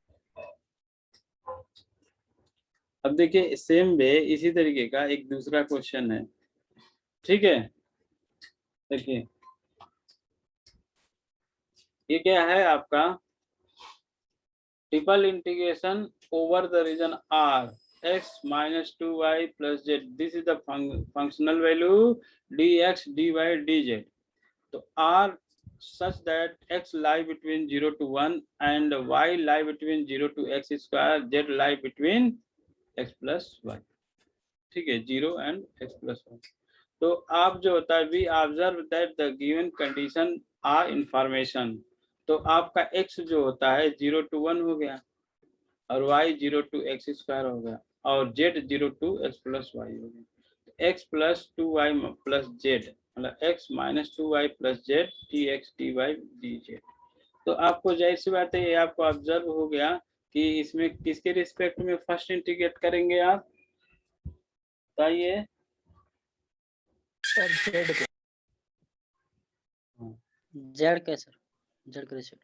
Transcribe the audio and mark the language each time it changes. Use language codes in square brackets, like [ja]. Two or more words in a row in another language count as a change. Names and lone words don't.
[hi] अब देखिए सेम वे इसी तरीके का एक दूसरा क्वेश्चन है, ठीक है। देखिए ये क्या है आपका, [en] triple integration over the region R x minus 2y plus z. This is the functional value dx, dy, dz. So r such that x lie between 0 to 1 and y lie between 0 to x square, z lie between x plus y. [hi] ठीक है, [en] 0 and x plus 1. [hi] तो आप जो होता है [en] we observe that the given condition or information. [hi] तो आपका x जो होता है 0 to 1 हो गया और y 0 to [en] x square [hi] हो गया और z 0 [en] to x plus y [hi] हो गया. [en] x plus 2y plus z मतलब x minus 2y plus z dx dy dz. [hi] तो आपको जाहिर सी बात है ये आपको ऑब्जर्व हो गया कि इसमें किसके रिस्पेक्ट में [en] first integrate [hi] करेंगे आप बताइए. जेड के सर, जेड के रिस्पेक्ट,